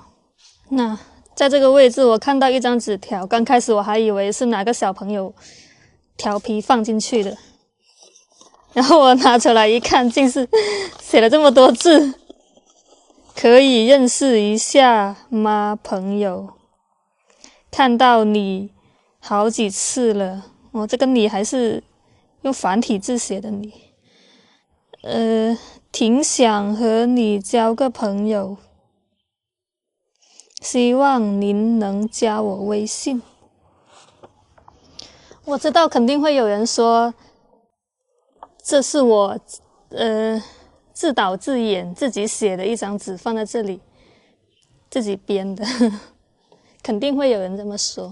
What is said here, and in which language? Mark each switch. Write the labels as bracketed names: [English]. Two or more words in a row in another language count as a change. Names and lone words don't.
[Chinese] 那在這個位置我看到一張紙條，剛開始我還以為是哪個小朋友調皮放進去的，然後我拿出來一看，竟是寫了這麼多字，可以認識一下嗎，朋友？看到你好幾次了，這個你還是用繁體字寫的你。挺想和你交個朋友，希望您能加我微信。我知道肯定會有人說，這是我自導自演自己寫的一張紙放在這裡，自己編的，肯定會有人這麼說。